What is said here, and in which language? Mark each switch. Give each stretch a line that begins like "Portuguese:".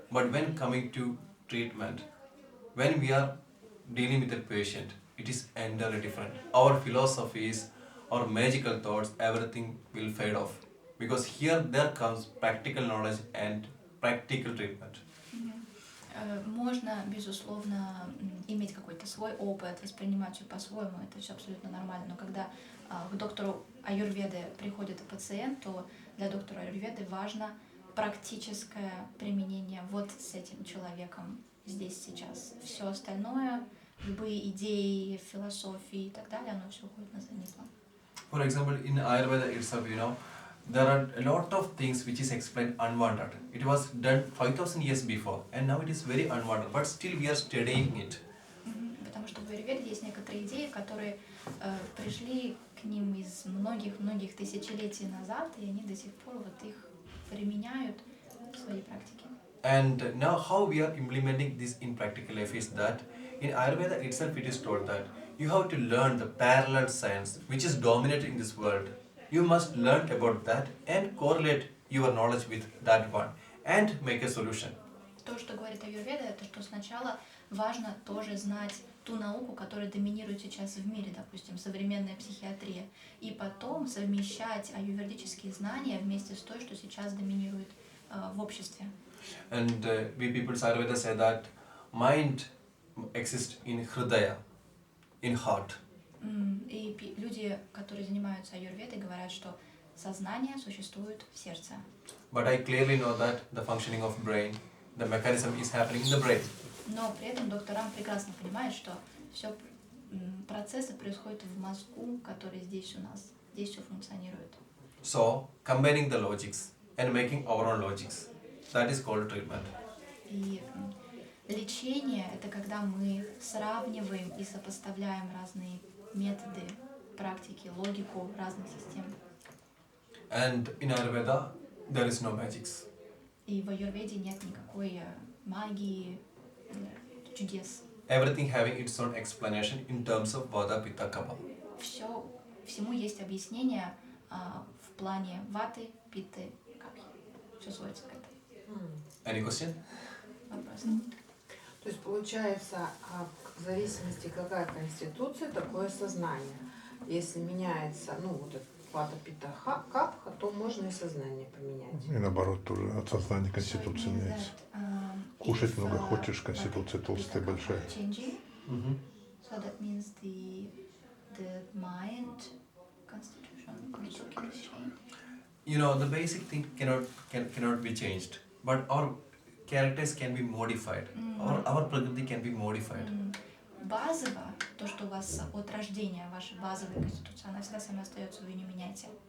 English: But when coming to treatment, when we are dealing with a patient, it is entirely different. Our philosophies, our magical thoughts, everything will fade off. Because here there comes practical knowledge and practical treatment.
Russian: Можно, безусловно, иметь какой-то свой опыт, воспринимать его по-своему, это все абсолютно нормально. Но когда к доктору Аюрведы приходит пациент, то для доктора Аюрведы важно практическое применение вот с этим человеком здесь, сейчас. Все остальное, любые идеи, философии и так далее, оно все уходит на задний план.
English: For example, in Ayurveda itself, you know, there are a lot of things which is explained unwanted. It was done 5,000 years before, and now it is very unwanted, but still we are studying it.
Russian: Потому что в Аюрведе есть некоторые идеи, которые пришли к ним из многих тысячелетий назад, и они до сих пор вот их применяют в своей практике.
English: And now how we are implementing this in practical life is that in Ayurveda itself it is told that you have to learn the parallel science which is dominating in this world. You must learn about that and correlate your knowledge with that one and make a solution.
Russian: То, что говорит Аюрведа, это что сначала важно тоже знать ту науку, которая доминирует сейчас в мире, допустим, современная психиатрия, и потом совмещать аюрведические знания вместе с той, что сейчас доминирует в обществе.
English: And we people Ayurveda say that mind exists in Hridaya, in heart.
Russian: И люди, которые занимаются аюрведой, говорят, что сознание существует в сердце.
English: But I clearly know that the functioning of brain, the mechanism is happening in the brain.
Russian: Но при этом доктор Рам прекрасно понимает, что все процессы происходят в мозгу, который здесь у нас, здесь все функционирует.
English: So, combining the logics and making our own logics, that is called treatment.
Russian: И лечение – это когда мы сравниваем и сопоставляем разные методы, практики, логику разных систем.
English: And in Ayurveda, there is no magics.
Russian: И в аюрведе нет никакой магии, чудес.
English: Everything having its own explanation in terms of Vata, Pitta, Kapha.
Russian: Всему есть объяснение в плане ваты, питты, капхи. Все сводится к этой.
English: Any question?
Russian: Вопрос. То есть получается, в зависимости, какая конституция, такое сознание. Если меняется, ну, вот этот вата пита капха, то можно и сознание поменять. И наоборот тоже от сознания конституция меняется. Кушать много хочешь, конституция толстая, большая. Mhm.
English: So that means the mind constitution also can change. You know, the basic thing cannot be changed, but our characters can be modified, or our prakriti can be modified.
Russian: Базово, то, что у вас от рождения, ваша базовая конституция, она всегда сама остается, вы не меняете.